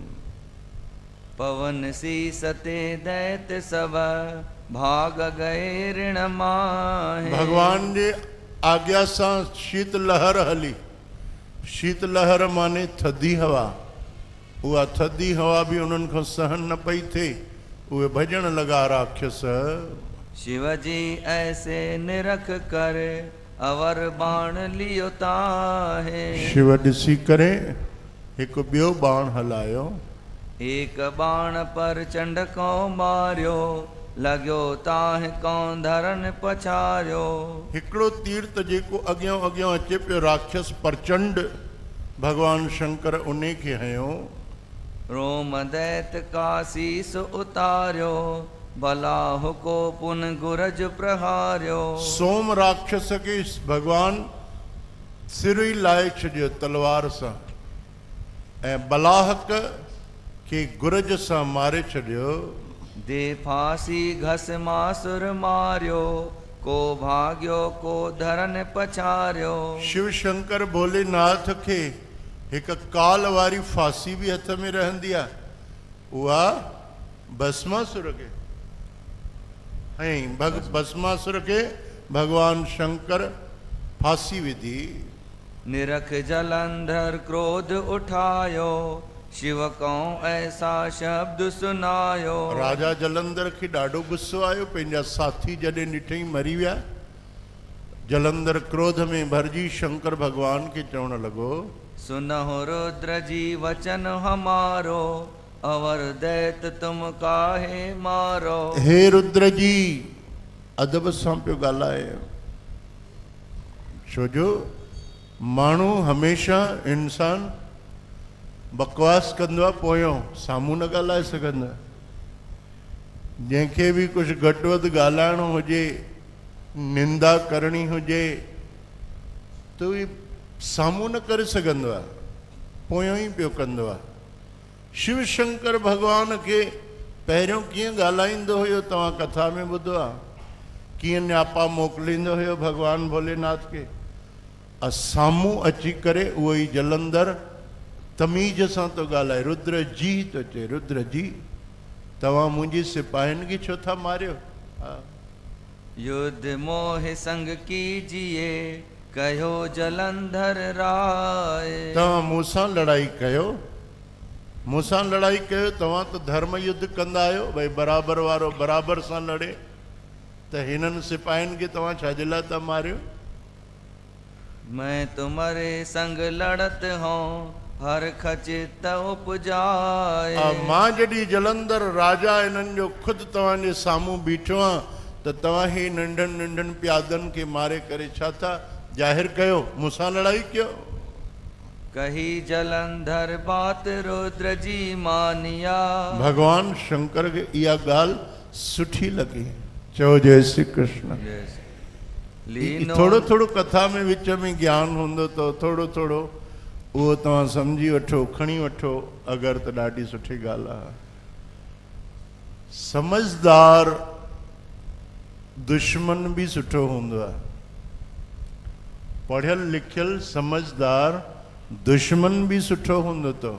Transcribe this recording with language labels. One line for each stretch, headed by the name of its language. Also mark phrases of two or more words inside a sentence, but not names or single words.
Hindi: पवन सी सते दैत सब भाग गए ऋण माहे।
Sindhi: भगवान जे आज्ञा सां शीत लहर हली। शीत लहर माने थधी हवा। उहा थधी हवा भी उन्हनि खां सहन न पई थिए, उहे भजण लगा राक्षस।
Hindi: शिवजी ऐसे निरख कर अवर बाण लियो ताहे।
Sindhi: शिव ॾिसी करे हिकु ॿियो बाण हलायो।
Hindi: एक बाण पर चंड को मारियो, लॻियो ताहि कौं धरन पछारियो।
Sindhi: हिकिड़ो तीर त जेको अॻियां अचे पियो राक्षस प्रचंड, भगवान शंकर उन खे हयो।
Hindi: रोम दैत का शीस उतारियो, बलाह को पुन गुरज प्रहारियो।
Sindhi: सोम राक्षस के भगवान सिर ई लाए छॾियो तलवार सां, ऐं बलाहक के गुरज सां मारे छॾियो।
Hindi: दे फांसी घस मासुर मारियो, को भाग्यो को धरन पछारियो।
Sindhi: शिव शंकर भोलेनाथ खे हिकु काल वारी फांसी बि हथ में रहंदी आहे, उहा भस्मासुर खे। ऐं भस्मासुर खे भगवान शंकर फांसी विधी।
Hindi: निरख जलंधर क्रोध उठायो, शिव को ऐसा शब्द सुनायो।
Sindhi: राजा जलंधर खे ॾाढो गुस्सो आयो, पंहिंजा साथी जॾहिं ॾिठई मरी विया। जलंधर क्रोध में भरजी शंकर भगवान के चवण लॻो,
Hindi: सुनहो रुद्र जी वचन हमारो, अवर दैत तुम काहे मारो।
Sindhi: हे रुद्र जी, अदब सां पियो ॻाल्हाए, छोजो माण्हू हमेशह इंसान बकवास कंदो आहे, पोयों साम्हूं न ॻाल्हाए सघंदो आहे। जंहिंखे बि कुझु घटि वधि ॻाल्हाइणो हुजे, निंदा करणी हुजे, त उहे साम्हूं न करे सघंदो आहे, पोयों ई पियो कंदो आहे। शिव शंकर भगवान खे पहिरियों कीअं ॻाल्हाईंदो हुयो, तव्हां कथा में ॿुधो आहे, कीअं न्यापा मोकिलींदो हुयो भगवान भोलेनाथ खे। साम्हूं अची करे उहो ई जलंधर तमीज़ सां तो ॻाल्हाए, रुद्र जी तो चए, रुद्र जी तव्हां मुंहिंजी सिपाहियुनि खे छो था मारियो।
Hindi: युद्ध मोह संग कीजिए, कहो जलंधर राय।
Sindhi: तव्हां मूंसां लड़ाई कयो, मूंसां लड़ाई कयो, तव्हां त धर्म युद्ध कंदा आहियो, भई बराबरि वारो बराबरि सां लड़े, त हिननि सिपाहियुनि खे तव्हां छाजे लाइ था मारियो।
Hindi: मैं तुम्हारे संग लड़त हूँ, हर खचित उपजाए।
Sindhi: मां जॾहिं जलंधर राजा इन्हनि जो ख़ुदि तव्हांजे साम्हूं बीठो आहियां, त तव्हां ही नंढनि नंढनि प्यादनि खे मारे करे छा था ज़ाहिर कयो, मूंसां लड़ाई कयो।
Hindi: कही जलंधर बात रुद्र जी मानिया।
Sindhi: भगवान शंकर खे इहा ॻाल्हि सुठी लॻी। चओ जय श्री कृष्ण। थोरो थोरो कथा में विच में ज्ञान हूंदो त थोरो थोरो उहो तव्हां सम्झी वठो, खणी वठो, अगरि त ॾाढी सुठी ॻाल्हि आहे। समझदार दुश्मन बि सुठो हूंदो आहे, पढ़ियल लिखियल समझदार दुश्मन बि सुठो हूंदो अथव।